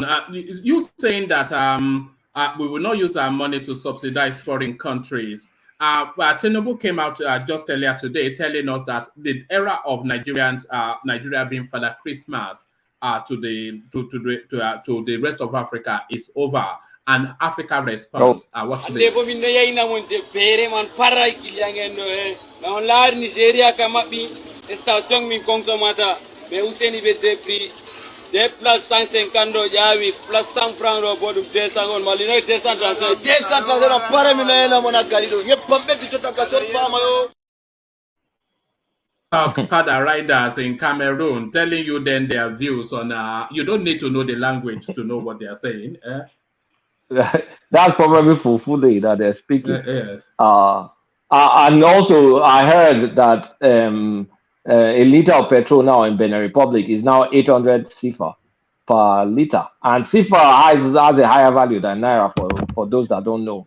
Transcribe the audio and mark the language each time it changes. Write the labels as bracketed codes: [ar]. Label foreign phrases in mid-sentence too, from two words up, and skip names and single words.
[en] You saying that we will not use our money to subsidize foreign countries. Tinubu came out just earlier today telling us that the era of Nigeria being Father Christmas to the rest of Africa is over, and Africa responds. What to this? Des places 150 $100 plus 100 francs au bord de 200 on malino 230 230 la para mina na mona kalido ye pombe bitota kasor fama yo Father riders in Cameroon telling you then their views on you don't need to know the language to know what they are saying. That's probably Fulfulde that they're speaking. Yes. And also I heard that a liter of petrol now in Benin Republic is now 800 CFA per liter, and CFA has a higher value than Naira for those that don't know.